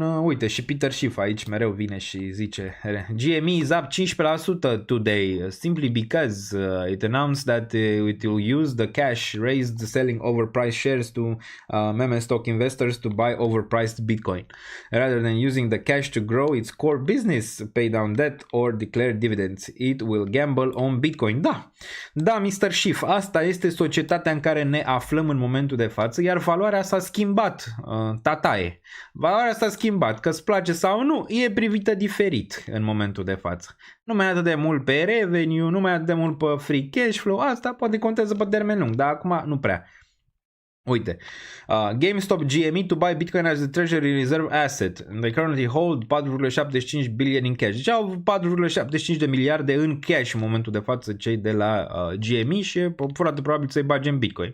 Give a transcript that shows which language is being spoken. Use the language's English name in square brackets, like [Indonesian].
[Romanian] Uite, și Peter Schiff aici mereu vine și zice [English] GME is up 15% today simply because it announced that it will use the cash raised selling overpriced shares to meme stock investors to buy overpriced Bitcoin rather than using the cash to grow its core business, pay down debt or declare dividends. It will gamble on Bitcoin. [Romanian] Da, Mr. Schiff, asta este societatea în care ne aflăm în momentul de față, iar valoarea s-a schimbat. Tataie. Valoarea s-a schimbat, că îți place sau nu, e privită diferit în momentul de față. Nu mai atât de mult pe revenue, nu mai atât de mult pe free cash flow, asta poate contează pe termen lung, dar acum nu prea. [English] Uite, GameStop GME to buy Bitcoin as a treasury reserve asset. They currently hold 4,75 billion in cash. [Romanian] Deci au 4,75 de miliarde în cash în momentul de față cei de la GME și foarte probabil să-i bage în Bitcoin.